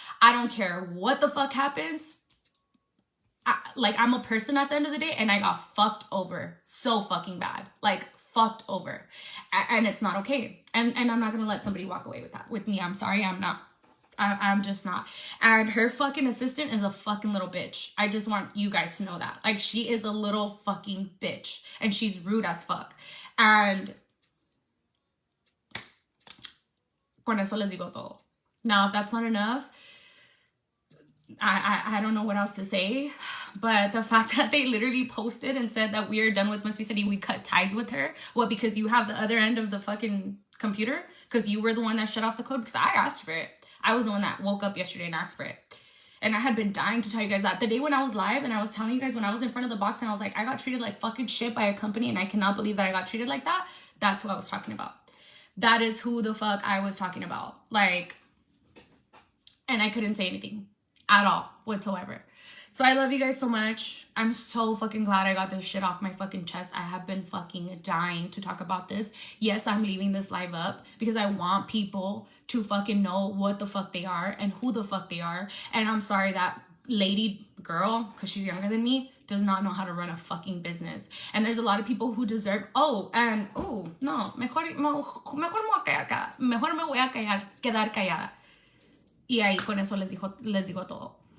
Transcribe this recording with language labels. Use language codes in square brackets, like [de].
[en] I don't care what the fuck happens. I'm a person at the end of the day, and I got fucked over so fucking bad. Like, fucked over. And it's not okay. And I'm not going to let somebody walk away with that. With me, I'm sorry, I'm not. I'm just not. And her fucking assistant is a fucking little bitch. I just want you guys to know that. Like, she is a little fucking bitch. And she's rude as fuck. [es] And con eso les digo todo. [en] Now, if that's not enough, I don't know what else to say. But the fact that they literally posted and said that we are done with MustbeCindy, we cut ties with her. What, because you have the other end of the fucking computer? Because you were the one that shut off the code? Because I asked for it. I was the one that woke up yesterday and asked for it. And I had been dying to tell you guys that. The day when I was live and I was telling you guys when I was in front of the box and I was like, I got treated like fucking shit by a company and I cannot believe that I got treated like that. That's what I was talking about. That is who the fuck I was talking about. Like, and I couldn't say anything at all whatsoever. So I love you guys so much. I'm so fucking glad I got this shit off my fucking chest. I have been fucking dying to talk about this. Yes, I'm leaving this live up because I want people to fucking know what the fuck they are and who the fuck they are. And I'm sorry that lady girl, because she's younger than me, does not know how to run a fucking business. And there's a lot of people who deserve, no, [es] mejor me voy a callar, mejor me voy a quedar callada. Y ahí con eso les digo todo.